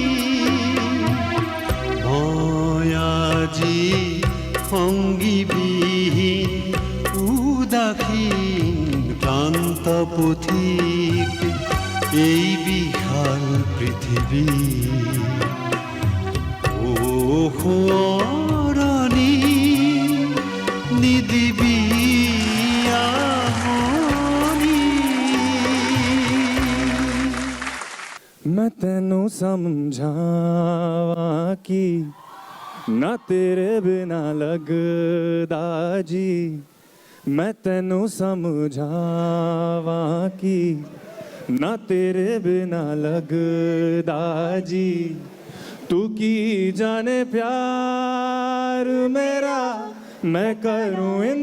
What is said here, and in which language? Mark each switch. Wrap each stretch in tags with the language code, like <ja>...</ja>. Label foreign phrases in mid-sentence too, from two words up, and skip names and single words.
<as>মই আজি সংগীবিহীন উদাসীন ক্লান্ত পথিক এই বিশাল পৃথিৱী সোঁৱৰণি নিদিবি আমনি</as> <pa>ਮੈਂ ਤੈਨੂੰ ਸਮਝਾਵਾਂ ਕਿ ਨਾ ਤੇਰੇ ਬਿਨਾ ਲਗਦਾ ਜੀ ਮੈਂ ਤੈਨੂੰ ਸਮਝਾਵਾਂ ਕਿ ਨਾ ਤੇਰੇ ਬਿਨਾ ਲਗਦਾ ਜੀ ਤੂੰ ਕੀ ਜਾਣੇ ਪਿਆਰ ਮੇਰਾ ਮੈਂ ਕਰੂੰ</pa>